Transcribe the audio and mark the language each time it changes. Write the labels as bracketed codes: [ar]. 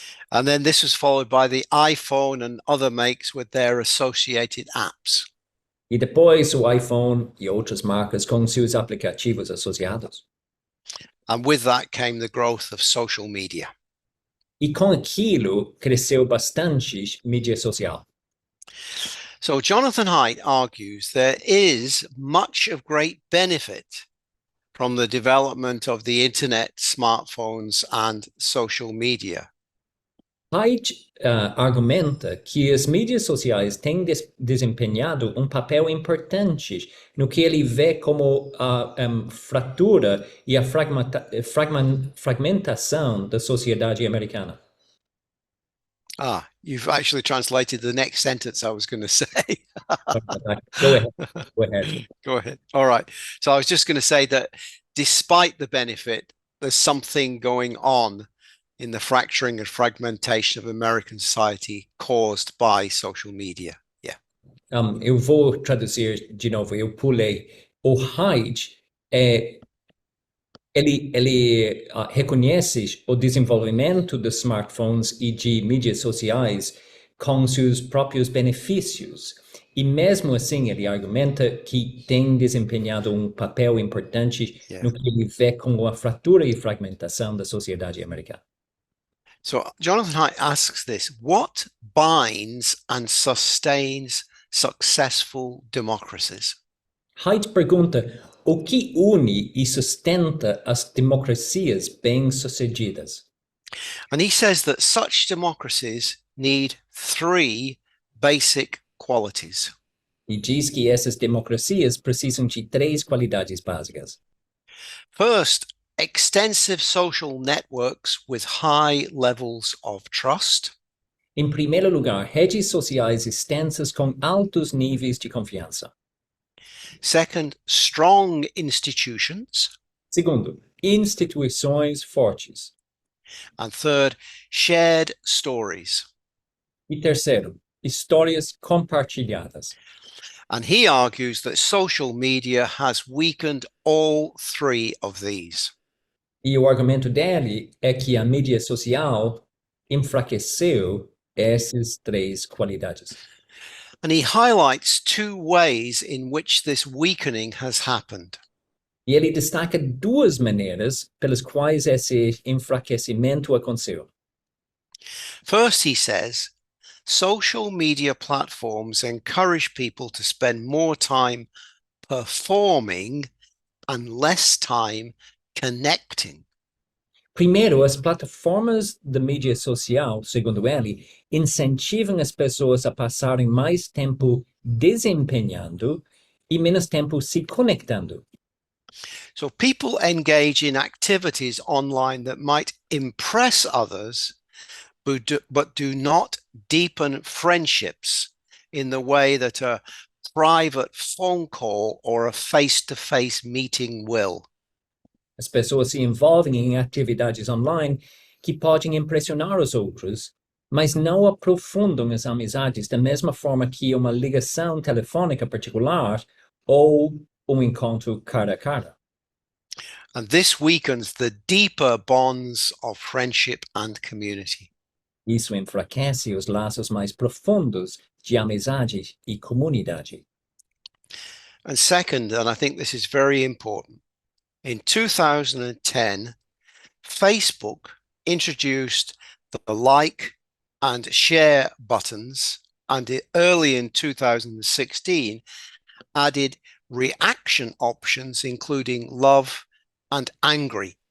[en] And then this was followed by the iPhone and other makes with their associated apps. [pt] E depois o iPhone e outras marcas com seus aplicativos associados. [en] And with that came the growth of social media. [pt] E com aquilo cresceu bastante mídia social. [en] So Jonathan Haidt argues there is much of great benefit from the development of the internet, smartphones, and social media. [pt] Haidt argumenta que as mídias sociais têm desempenhado papel importante no que ele vê como a fratura e a fragmentação da sociedade americana. [en] Ah, you've actually translated the next sentence I was going to say. Go ahead. Go ahead. Go ahead. All right. So I was just going to say that despite the benefit, there's something going on in the fracturing and fragmentation of American society caused by social media. Yeah. [pt] Eu vou traduzir de novo. Eu pulei. O Haidt ele reconhece o desenvolvimento dos smartphones e de mídias sociais com seus próprios benefícios. E mesmo assim, ele argumenta que tem desempenhado papel importante no que ele vê como a fratura e fragmentação da sociedade americana. [en] So Jonathan Haidt asks this: what binds and sustains successful democracies? [pt] Haidt pergunta o que une e sustenta as democracias bem-sucedidas. [en] And he says that such democracies need three basic qualities. [pt] E diz que essas democracias precisam de três qualidades básicas. [en] First, extensive social networks with high levels of trust. [pt] Em primeiro lugar, redes sociais extensas com altos níveis de confiança. [en] Second, strong institutions. [pt] Segundo, instituições fortes. [en] And third, shared stories. [pt] E terceiro, histórias compartilhadas. [en] And he argues that social media has weakened all three of these. [pt] E o argumento dele é que a mídia social enfraqueceu essas três qualidades. [en] And he highlights two ways in which this weakening has happened. [pt] E ele destaca duas maneiras pelas quais esse enfraquecimento aconteceu. [en] First, he says, social media platforms encourage people to spend more time performing and less time connecting. [pt] Primeiro, as plataformas de mídia social, segundo ele, incentivam as pessoas a passarem mais tempo desempenhando e menos tempo se conectando. [en] So people engage in activities online that might impress others, but do not deepen friendships in the way that a private phone call or a face-to-face meeting will. [pt] As pessoas se envolvem em atividades online que podem impressionar os outros, mas não aprofundam as amizades da mesma forma que uma ligação telefônica particular ou encontro cara a cara. [en] And this weakens the deeper bonds of friendship and community. [pt] Isso enfraquece os laços mais profundos de amizade e comunidade. [en] And second, and I think this is very important, in 2010, Facebook introduced the like and share buttons, and early in 2016 added reaction options, including love and angry.